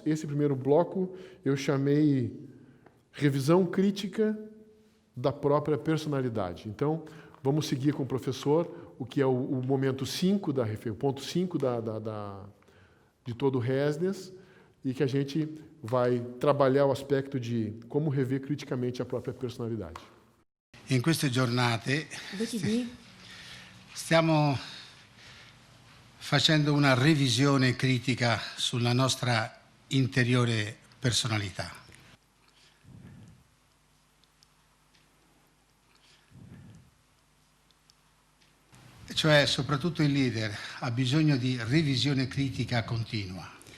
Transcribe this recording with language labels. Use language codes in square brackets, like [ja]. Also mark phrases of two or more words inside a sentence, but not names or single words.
[pt] Esse primeiro bloco eu chamei revisão crítica da própria personalidade. Então, vamos seguir com o professor, o que é o momento 5, o ponto 5 de todo o residence, e que a gente vai trabalhar o aspecto de como rever criticamente a própria personalidade. [it] In queste giornate stiamo facendo una revisione critica sulla nostra interiore personalità. Cioè, soprattutto il leader ha bisogno di revisione critica continua.